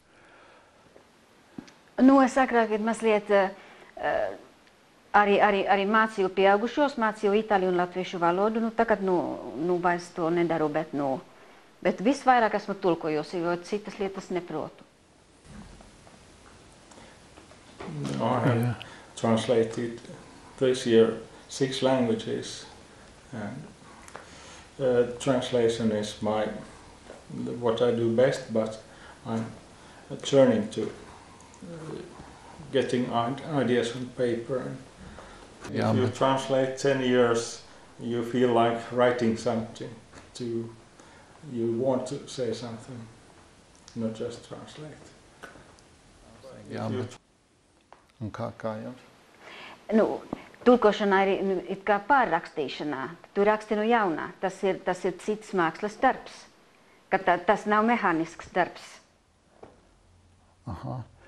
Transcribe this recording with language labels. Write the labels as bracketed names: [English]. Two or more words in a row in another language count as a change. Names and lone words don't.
[Latvian] Nu, es agrāk mazliet arī mācīju pieaugušos, mācīju itāļu un latviešu valodu. Nu, tagad vairs to nedaru, bet visvairāk esmu tulkojusi, jo citas lietas neprotu. [English] I have translated this year 6 languages, and translation is what I do best, but I'm turning to getting ideas on paper. If you translate 10 years, you feel like writing something. You want to say something, not just translate. [Latvian] Un kā jums? Nu, tulkošanā ir it kā pārrakstīšanā. Tu raksti no jaunā. Tas ir cits mākslas darbs. Tas nav mehānisks darbs. Aha.